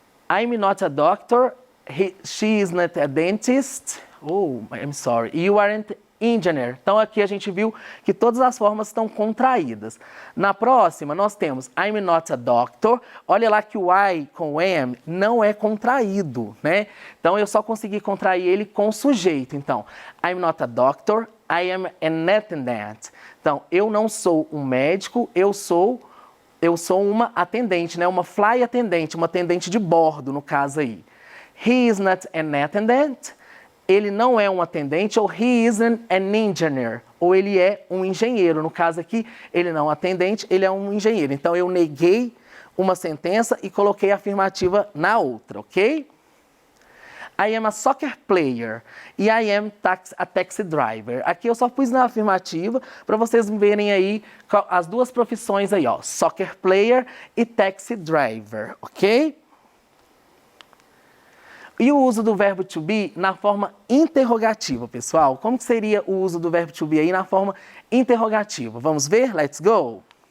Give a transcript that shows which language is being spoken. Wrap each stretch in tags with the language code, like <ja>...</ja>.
<en>I'm not a doctor, she is not a dentist. Oh, I'm sorry. You aren't engineer.</en> <pt>Então aqui a gente viu que todas as formas estão contraídas. Na próxima nós temos</pt> <en>I'm not a doctor.</en> <pt>Olha lá que o I com am não é contraído, né? Então eu só consegui contrair ele com o sujeito. Então,</pt> <en>I'm not a doctor, I am an attendant.</en> <pt>Então, eu não sou um médico, eu sou uma atendente, né? Uma fly atendente, uma atendente de bordo, no caso aí.</pt> <en>He is not an attendant.</en> <pt>Ele não é um atendente, ou</pt> <en>he isn't an engineer,</en> <pt>ou ele é um engenheiro. No caso aqui, ele não é um atendente, ele é um engenheiro. Então, eu neguei uma sentença e coloquei a afirmativa na outra, ok?</pt> <en>I am a soccer player e I am a taxi driver.</en> <pt>Aqui eu só pus na afirmativa para vocês verem aí as duas profissões aí, ó, soccer player e taxi driver, ok? E o uso do verbo to be na forma interrogativa, pessoal? Como que seria o uso do verbo to be aí na forma interrogativa? Vamos ver?</pt> <en>Let's go!</en>